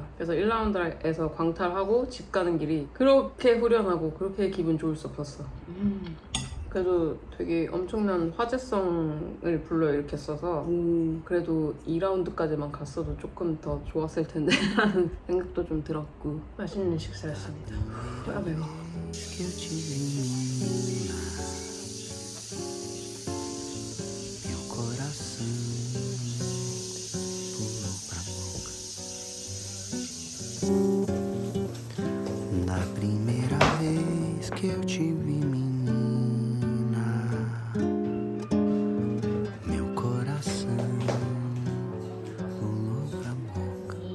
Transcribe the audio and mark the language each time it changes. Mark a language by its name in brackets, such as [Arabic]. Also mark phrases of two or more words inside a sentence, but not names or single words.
[Korean] 그래서 1라운드에서 광탈하고 집 가는 길이 그렇게 후련하고 그렇게 기분 좋을 수 없었어. 그래도 되게 엄청난 화제성을 불러일으켰어서 그래도 2라운드까지만 갔어도 조금 더 좋았을 텐데 라는 생각도 좀 들었고 맛있는 식사였습니다. 아 매워. [Portuguese] Que eu tive menina, meu coração pulou pra boca. Na primeira vez que eu te vi menina, meu coração pulou pra boca.